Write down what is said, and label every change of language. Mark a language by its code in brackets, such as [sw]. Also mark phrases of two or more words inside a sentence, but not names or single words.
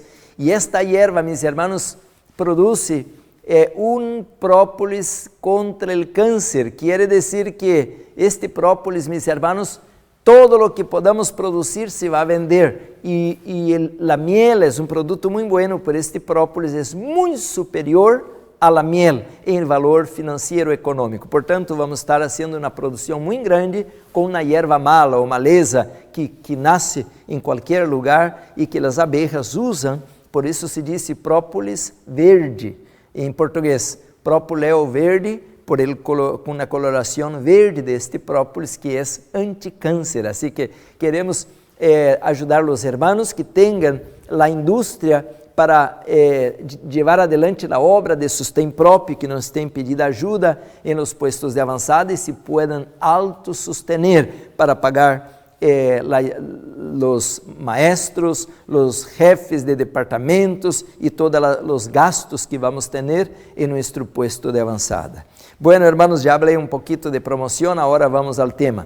[pt] E esta hierba, meus irmãos, produz um própolis contra o câncer. Quer dizer que este própolis, meus irmãos, todo o que podamos produzir se vai vender. E a miel é um produto muito bueno, por este própolis é muito superior [es] a la miel [pt] em valor financeiro econômico. Portanto, vamos estar fazendo uma produção muito grande com uma [es] hierba mala [pt] ou maleza que nasce em qualquer lugar e que as abejas usam. Por isso se diz própolis verde em português. Própoleo verde, com uma coloração verde deste própolis que é anticâncer. Assim que queremos ajudar os hermanos que tenham a indústria para levar adelante a obra de sustento próprio, que nos tem pedido ajuda [es] em los puestos de avançada e se puedan autosostener para pagar los maestros, los jefes de departamentos y todos los gastos que vamos a tener en nuestro puesto de avanzada. Bueno, hermanos, ya hablé un poquito de promoción, ahora vamos al tema.